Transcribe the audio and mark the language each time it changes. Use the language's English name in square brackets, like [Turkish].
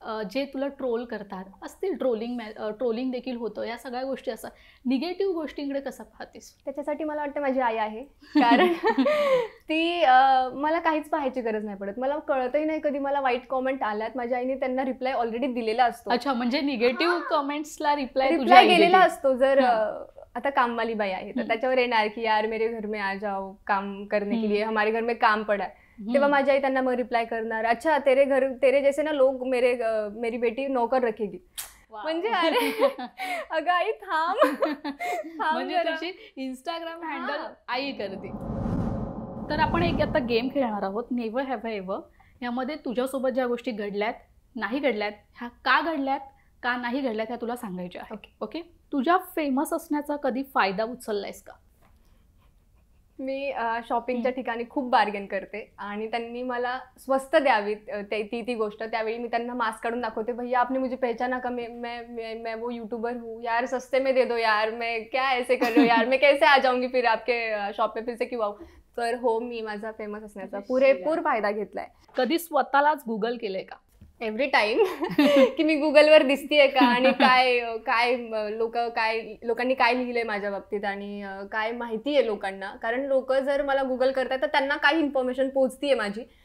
[Marathi] जे तुला ट्रोल करतात असतील, ट्रोलिंग देखील होतं, या सगळ्या गोष्टी असतात. निगेटिव्ह गोष्टींकडे कसं पाहतेस? त्याच्यासाठी मला वाटतं माझी आई आहे, कारण ती मला काहीच पाहायची गरज नाही पडत. मला कळतही नाही कधी मला वाईट कॉमेंट आल्यात. माझ्या आईने त्यांना रिप्लाय ऑलरेडी दिलेला असतो. अच्छा, म्हणजे निगेटिव्ह कमेंट्सला रिप्लाय गेलेला असतो. जर आता कामवाली बाई आहे तर त्याच्यावर येणार की [Hindi] यार मेरे घर में आ जाओ काम करने के लिए, हमारे घर में काम पड़ा है. [Marathi] तेव्हा माझी आई त्यांना मग रिप्लाय करणार, [Hindi] अच्छा तेरे जैसे ना लोग मेरी बेटी नौकर रखेगी. [Marathi] म्हणजे अरे अगं आई थांब. म्हणजे तुझी इंस्टाग्राम हँडल आई करते. तर आपण एक आता गेम खेळणार आहोत, नेव्हर हॅव एव्हर. यामध्ये तुझ्यासोबत ज्या गोष्टी घडल्यात, नाही घडल्यात, ह्या का घडल्यात, का नाही घडल्यात, ह्या तुला सांगायच्या आहे. ओके. तुझ्या फेमस असण्याचा कधी फायदा उचललायस का? मी शॉपिंगच्या ठिकाणी खूप बार्गेन करते आणि त्यांनी मला स्वस्त द्यावीत ती गोष्ट. त्यावेळी मी त्यांना मास्क काढून दाखवते, [Hindi] भैया आपने मुझे पहचाना का, मैं वो यूट्यूबर हूँ यार, सस्ते में दे दो यार, मैं क्या ऐसे कर रहे हो यार, मैं कैसे आ जाऊंगी फिर आपके शॉप पे, फिर से क्यों आऊ. [Marathi] तर हो, मी माझा फेमस असण्याचा पुरेपूर फायदा घेतलाय. कधी स्वतःलाच गुगल केलंय का? एव्हरी टाइम की मी गुगलवर दिसतीये का आणि काय लोकांनी काय लिहिलंय माझ्या बाबतीत आणि काय माहिती आहे लोकांना. कारण लोक जर मला गुगल करतात तर त्यांना काही इन्फॉर्मेशन पोहोचतीये माझी.